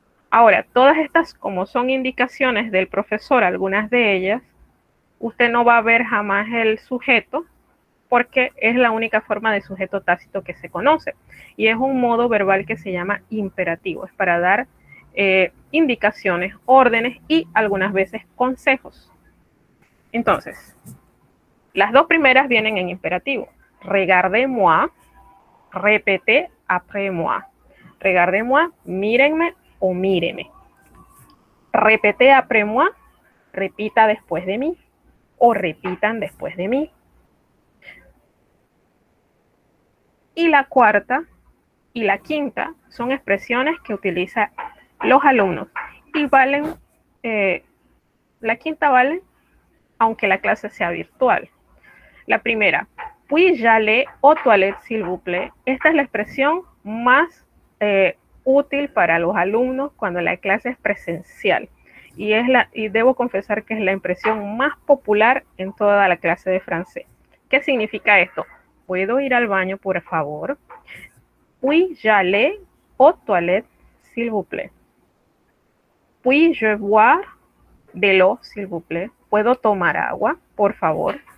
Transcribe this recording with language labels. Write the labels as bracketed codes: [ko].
[es] Ahora, todas estas, como son indicaciones del profesor, algunas de ellas, usted no va a ver jamás el sujeto, porque es la única forma de sujeto tácito que se conoce. Y es un modo verbal que se llama imperativo. Es para dar indicaciones, órdenes y algunas veces consejos. Entonces, las dos primeras vienen en imperativo. [fr] Regardez-moi, répétez après moi. Regardez-moi, [es] mírenme o míreme. [fr] Répétez après moi, [es] repita después de mí o repitan después de mí. Y la cuarta y la quinta son expresiones que utilizan los alumnos y valen, la quinta vale aunque la clase sea virtual. La primera, [fr] puis-je aller aux toilettes s'il vous plaît. [es] Esta es la expresión más útil para los alumnos cuando la clase es presencial. Y debo confesar que es la expresión más popular en toda la clase de francés. ¿Qué significa esto? ¿Puedo ir al baño, por favor? [fr] Puis-je aller aux toilettes s'il vous plaît. Puis-je boire de l'eau s'il vous plaît. [es] ¿Puedo tomar agua, por favor?